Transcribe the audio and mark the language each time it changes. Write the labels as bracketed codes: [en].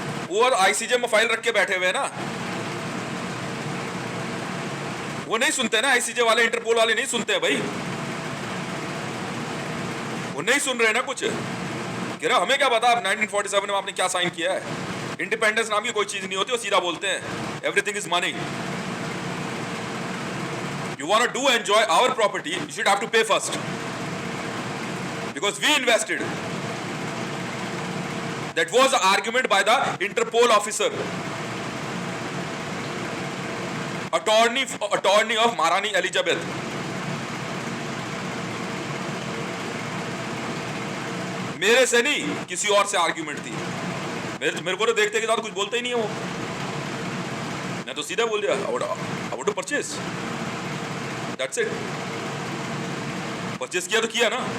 [hi] वो आईसीजे में फाइल रख के बैठे हुए ना, वो नहीं सुनते ना आईसीजे वाले, इंटरपोल वाले नहीं सुनते हैं भाई, वो नहीं सुन रहे ना कुछ। कह रहा हमें क्या पता 1947 में आपने क्या साइन किया है। इंडिपेंडेंस नाम की कोई चीज नहीं होती, वो सीधा बोलते हैं [en] Everything is money. You want to do enjoy our property, you should have to pay first, because we invested. That was the argument by the Interpol officer, attorney of Maharani Elizabeth. [hi] मेरे से नहीं, किसी और से argument थी। मेरे को तो देखते के साथ कुछ बोलते ही नहीं है वो। मैं तो सीधा बोल दिया, [en] I want to purchase. That's it. [hi] Purchase किया तो किया ना।